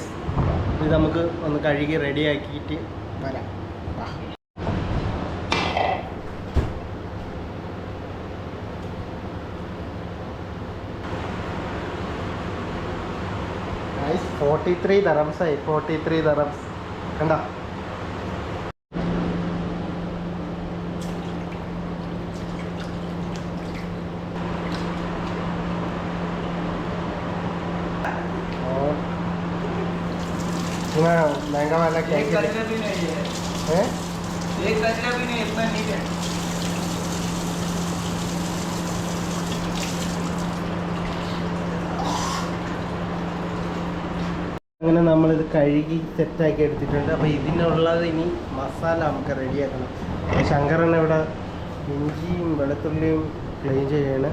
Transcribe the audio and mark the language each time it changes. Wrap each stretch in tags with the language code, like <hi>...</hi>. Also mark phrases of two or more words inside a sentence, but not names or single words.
<ml>ഇത് നമുക്ക് ഒന്ന് കഴുകി റെഡിയാക്കിയിട്ട് വരാം. ഗൈസ് 43 dirhams ആയി. 43 dirhams കണ്ടോ.</ml> <hi>महंगा वाला क्या एक कचरा भी नहीं है, एक कचरा भी नहीं, इतना नहीं है.</hi> <ml>അങ്ങനെ നമ്മളിത് കഴുകി സെറ്റാക്കി എടുത്തിട്ടുണ്ട്. അപ്പോൾ ഇതിനുള്ളത് ഇനി മസാല നമുക്ക് റെഡിയാക്കണം. ശങ്കരൻ ഇവിടെ ഇഞ്ചിയും വെളുത്തുള്ളിയും ക്ലീൻ ചെയ്യണം.</ml>